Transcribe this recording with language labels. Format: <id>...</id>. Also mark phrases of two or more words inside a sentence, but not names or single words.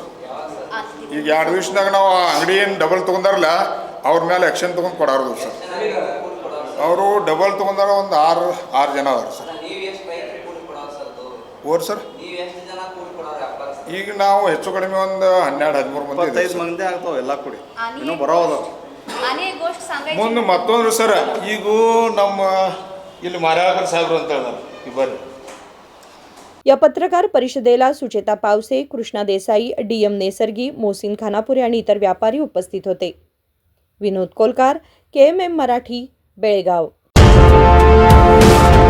<kn>ಈಗ 2 ದಿವಸದಾಗ ನಾವು ಆ ಅಂಗಡಿ ಏನು ಡಬಲ್ ತೊಗೊಂಡಾರಲ್ಲ ಅವ್ರ ಮೇಲೆ ಆ್ಯಕ್ಷನ್ ತೊಗೊಂಡು ಕೊಡೋರ್ದು ಸರ್. ಅವರು ಡಬಲ್ ತೊಗೊಂಡಾರ ಒಂದು 6 ಜನ ಅದಾರ ಸರ್. ಓರ್ ಸರ್ ಈಗ ನಾವು ಹೆಚ್ಚು ಕಡಿಮೆ ಒಂದು 12-13 ಮಂದಿ ಆಗ್ತಾವೆ ಎಲ್ಲ ಕೂಡಿ ಇನ್ನೂ ಬರೋದ.</kn> <mr>आणि एक गोष्ट सांगायची</mr> <kn>ಮುಂದೆ ಮತ್ತೊಂದು ಸರ್ ಈಗ ನಮ್ಮ ಇಲ್ಲಿ ಮಾರ್ಯಾಳಕರ್ ಸಾಹೇಬ್ರು ಅಂತ ಹೇಳ್ತಾರೆ ಈ ಬರ್ರಿ.</kn> <mr>या पत्रकार परिषदेला सुचेता पावसे, कृष्णा देसाई, DM नेसर्गी, मोहसिन खानापुरे आणि इतर व्यापारी उपस्थित होते. विनोद कोलकार, KMM मराठी, बेळगाव.</mr>